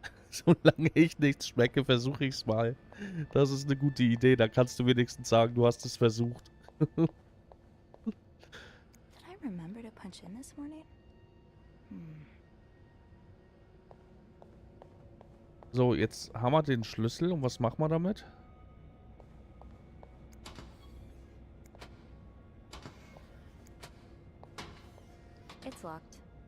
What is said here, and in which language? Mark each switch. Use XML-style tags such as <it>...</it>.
<de>Solange ich nichts schmecke, versuche ich es mal. Das ist eine gute Idee. Da kannst du wenigstens sagen, du hast es versucht.</de> <en>Did I remember to punch in this morning?</en> <de>So, jetzt haben wir den Schlüssel. Und was machen wir damit?</de> <en>It's locked.</en>